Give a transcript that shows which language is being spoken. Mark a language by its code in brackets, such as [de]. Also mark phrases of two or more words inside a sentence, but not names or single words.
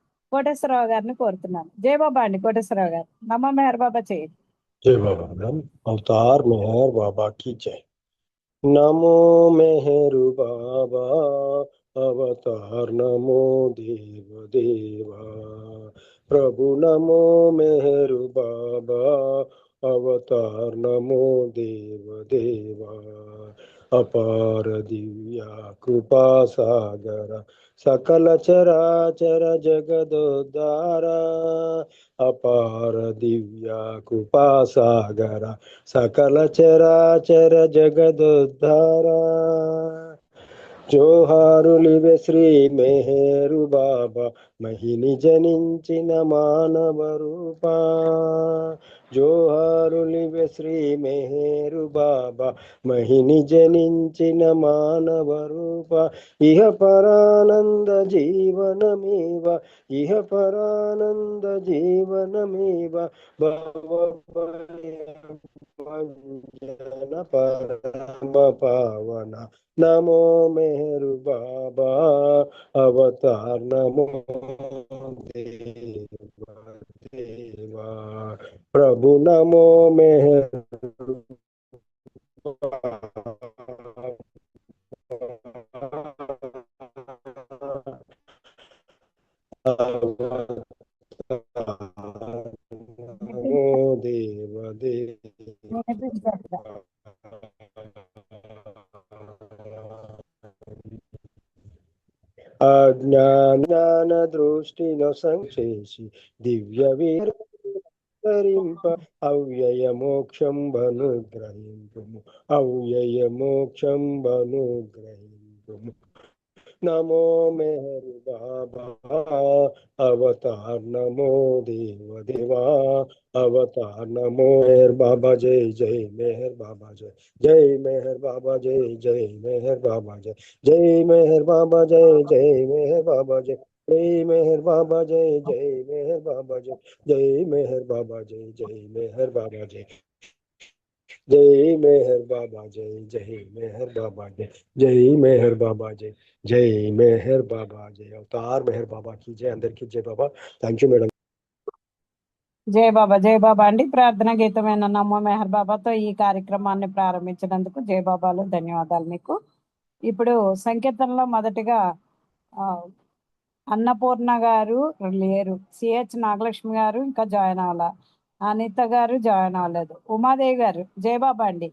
[te] కోటేశ్వరరావు గారిని కోరుతున్నాను. జయబాబా అండి. కోటేశ్వరరావు గారు నమో మెహర్ బాబా చేయండి. [hi] जय बाबा राम। अवतार मेहर बाबा की जय। नमो मेहरु बाबा अवतार नमो देव देवा। प्रभु नमो मेहरु बाबा अवतार नमो देव देवा। अपार दिव्या कृपा सागर सकल चराचर जगदोद्धारा। अपार दिव्या कृपा सागर सकल चराचर जगदुद्धारा। [te] జోహారులివే శ్రీ మెహరు బాబా మహిని జనించిన మానవ రూపా। జోహారులివే శ్రీ మెహరు బాబా మహిని జనించిన మానవ రూప। ఇహ పరానంద జీవనమేవ ఇహ పరానంద జీవనమేవ భవ భంజన పరమ పావన। [hi] नमो मेहरु बाबा अवतार नमो देवा देवा। प्रभु नमो मेहरु नमो देव [te] వినిపించట్లే. [hi] देवा। [te] అజ్ఞాన దృష్టిలో సంచేసి దివ్య వీరింప అవ్యయ మోక్షం బను గ్రహింపుము అవ్యయ మోక్షం బను గ్రహింపుము। [hi] नमो मेहर बाबा अवतार नमो देव देवा। अवतार नमो मेहर बाबा जय जय मेहर बाबा जय जय मेहर बाबा जय जय मेहर बाबा जय जय मेहर बाबा जय जय मेहर बाबा जय जय मेहर बाबा जय जय मेहर बाबा जय जय मेहर बाबा जय जय मेहर बाबा जय जय मेहर बाबा जय जय मेहर बाबा जय जय मेहर बाबा जय जय मेहर बाबा जय। अवतार मेहर बाबा की जय। अंदर की जय बाबा। [en] thank you [hi] మేడం। [te] జయ బాబా. జయ బాబా అండి. ప్రార్థన గీతమైన నమో మెహర్ బాబాతో ఈ కార్యక్రమాన్ని ప్రారంభించినందుకు జయ బాబాలు ధన్యవాదాలు మీకు. ఇప్పుడు సంకీర్తనలో మొదటిగా ఆ, అన్నపూర్ణ గారు లేరు, సిహెచ్ నాగలక్ష్మి గారు ఇంకా జాయిన్ అవ్వాల, అనిత గారు జాయిన్ అవ్వలేదు, ఉమాదేవి గారు జయబాబా అండి